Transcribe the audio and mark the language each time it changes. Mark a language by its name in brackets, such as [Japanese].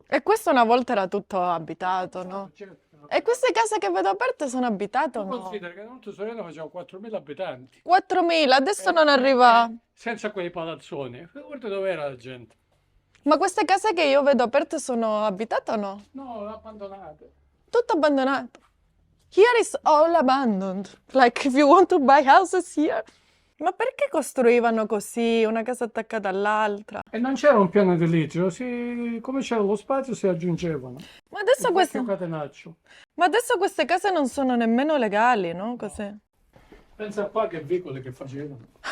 [Italian] E questo una volta era tutto abitato, no? E queste case che vedo aperte sono abitate o no? Considera che tutto Soriano faceva 4.000 abitanti. 4.000, adesso non arriva. Senza quei palazzoni. Guarda dove era la gente. Ma queste case che io vedo aperte sono abitate o no? No, abbandonate. Tutto abbandonato. [English] Here is all abandoned. Like if you want to buy houses here. [Italian] Ma perché costruivano così, una casa attaccata all'altra? E non c'era un piano edilizio, come c'era lo spazio si aggiungevano. Ma adesso, Un queste... vecchio catenaccio. Ma adesso queste case non sono nemmeno legali, no? Così. Pensa qua che vicoli che facevano.